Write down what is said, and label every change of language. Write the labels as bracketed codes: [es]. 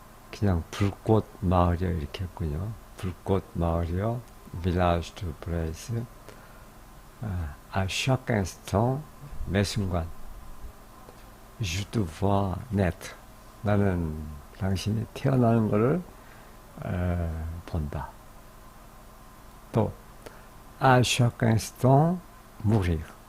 [ko] 그냥 불꽃 마을이요 이렇게 했군요. 불꽃 마을이요. [fr] Village de Brest. À chaque instant, [ko] 매 순간, [fr] je te vois naître. [ko] 나는 당신이 태어나는 것을 본다. [fr] 또 à chaque instant, mourir.